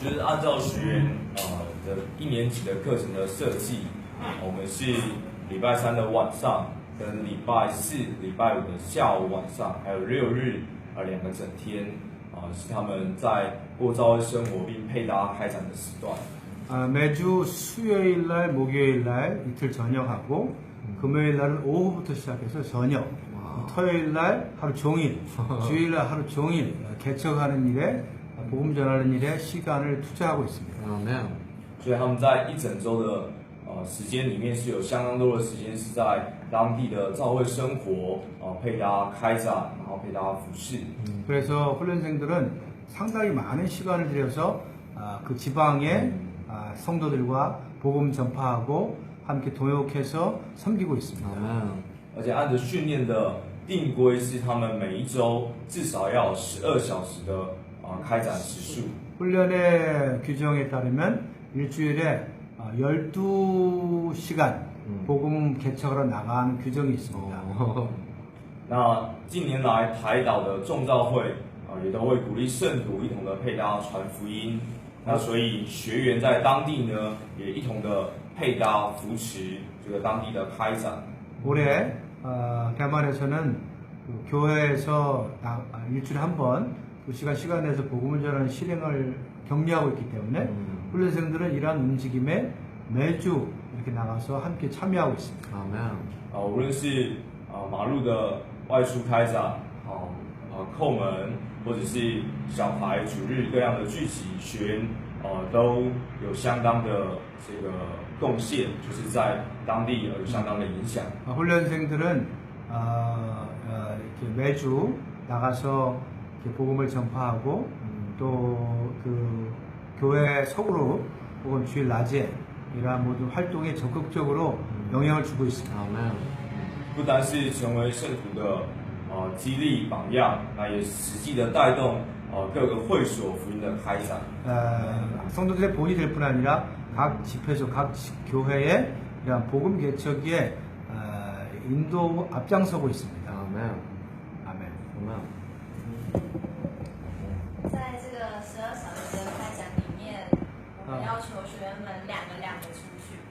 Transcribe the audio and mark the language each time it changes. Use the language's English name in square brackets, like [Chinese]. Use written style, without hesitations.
[Chinese] 就是按照学员的1年级的课程的设计，我们是礼拜3的晚上，跟礼拜4、礼拜5的下午晚上，还有6日2个整天是他们在过教会生活并配搭开展的时段。 [Korean] 매주 수요일 날, 목요일 날 이틀 저녁하고 금요일 날은 오후부터 시작해서 저녁, 토요일 날 하루 종일, 주일 날 하루 종일 개척하는 일에 복음 전하는 일에 시간을 투자하고 있습니다. 아멘. [Chinese] 所以他们在一整周的时间里面是有相当多的时间是在当地的教会生活配搭开展，然后配搭服饰。 [Korean] 그래서 훈련생들은 상당히 많은 시간을 들여서 그 지방의 성도들과 복음 전파하고 함께 동역해서 섬기고 있습니다. 아멘. [Chinese] 而且按着训练的定规是他们每一周至少要有12小时的开展时数。 [Korean] 훈련의 규정에 따르면 일주일에 12시간 복음 개척하러 나가는 규정이 있습니다. [Chinese] 那近年来台岛的众教会也都会鼓励圣徒一同的配搭传福音。那所以学员在当地呢也一同的配搭扶持这个当地的开展。 [Korean] 올해 대만에서는 그 교회에서 일주일에 한 번 2시간 내서 복음을 전하는 실행을 격려하고 있기 때문에 훈련생들은 이러한 움직임에 매주 이렇게 나가서 함께 참여하고 있습니다. 아멘. [Chinese] 无论是马路的外出开展，叩门，或者是小孩主日各样的聚集，学员都有相当的这个贡献，就是在当地有相当的影响。 [Korean] 훈련생들은 이렇게 매주 나가서 이렇게 복음을 전파하고 또 그 교회 서구로 혹은 주일 낮에 이러한 모든 활동에 적극적으로 영향을 주고 있습니다. 아멘. [Chinese] 不单是成为圣徒的激励榜样，那也实际的带动各个会所福音的开展。 [Korean] 성도들의 본이 될 뿐 아니라 각 집회소, 각 교회에 이러한 복음 개척에 인도 앞장서고 있습니다. 아멘. 아멘. 아멘. [Chinese] 在这个12小时的开展里面，我们要求学员们两个出去。